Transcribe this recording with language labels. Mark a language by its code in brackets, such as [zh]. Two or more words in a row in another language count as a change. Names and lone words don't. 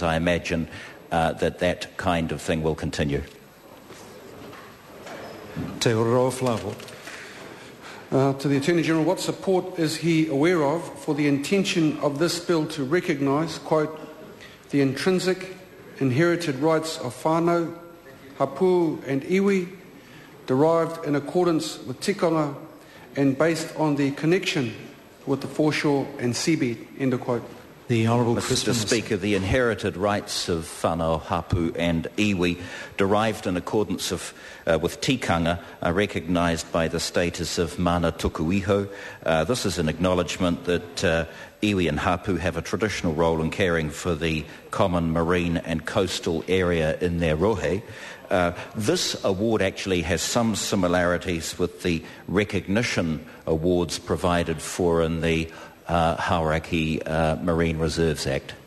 [en] I imagine that kind of thing will continue. Te Reo Flavel. To the Attorney General, what support is he aware of for the intention of this bill to recognise, quote, the intrinsic inherited rights of [mi] whānau, hapu [en] and iwi, derived in accordance with tikanga and based on the connection with the foreshore and seabed, end of quote. The Honourable Chris Mr Speaker, the inherited rights of [mi] whānau, hapu [en] and iwi derived in accordance with tikanga are recognised by the status of [mi] mana tuku iho. [en] This is an acknowledgement that iwi and hapu have a traditional role in caring for the common marine and coastal area in their rohe. This award actually has some similarities with the recognition awards provided for in the Hauraki Marine Reserves Act.